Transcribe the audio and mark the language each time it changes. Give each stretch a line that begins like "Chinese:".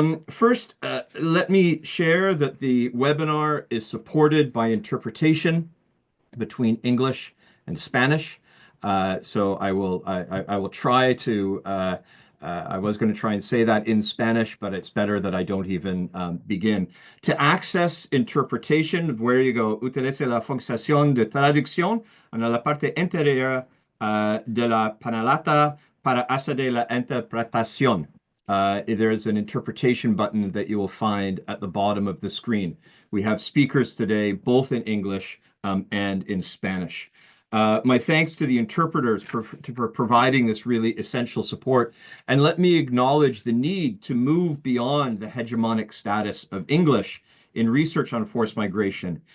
English: First, let me share that the webinar is supported by interpretation between English and Spanish. So I will try to I was going to try and say that in Spanish, but it's better that I don't even begin. To access interpretation, where you go,
Spanish: utilice la función de traducción en la parte interior de la panelata para acceder la interpretación.
English: There's an interpretation button that you will find at the bottom of the screen. We have speakers today, both in English and in Spanish. My thanks to the interpreters for providing this really essential support. And let me acknowledge the need to move beyond the hegemonic status of English in research on forced migration.